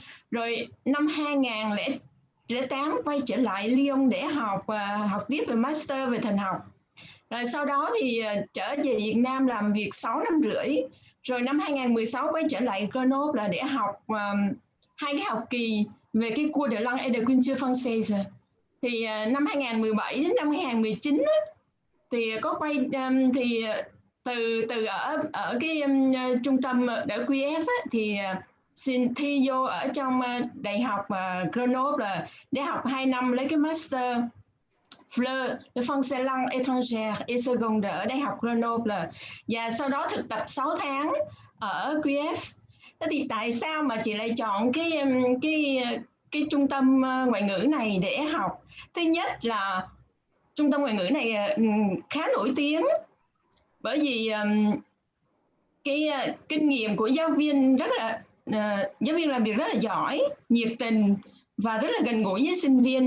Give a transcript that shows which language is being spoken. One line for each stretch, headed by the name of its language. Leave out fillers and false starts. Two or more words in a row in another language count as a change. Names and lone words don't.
Vietnamese: Rồi năm 2008 quay trở lại Lyon để học tiếp về master về thần học. Rồi sau đó thì trở về Việt Nam làm việc 6 năm rưỡi. Rồi năm 2016 quay trở lại Grenoble là để học 2 cái học kỳ về cái
French: cours de langue et de culture française.
Vietnamese: Thì năm 2017 đến năm 2019 thì có quay thì từ ở cái trung tâm ở QF thì xin thi vô ở trong đại học Grenoble để học 2 năm lấy cái master
French: Fleur de français langue étrangère et seconde
Vietnamese: ở đại học Grenoble, và sau đó thực tập 6 tháng ở QF. Thế thì tại sao mà chị lại chọn cái trung tâm ngoại ngữ này để học? Thứ nhất là trung tâm ngoại ngữ này khá nổi tiếng bởi vì cái kinh nghiệm của giáo viên rất là giáo viên làm việc rất là giỏi, nhiệt tình và rất là gần gũi với sinh viên.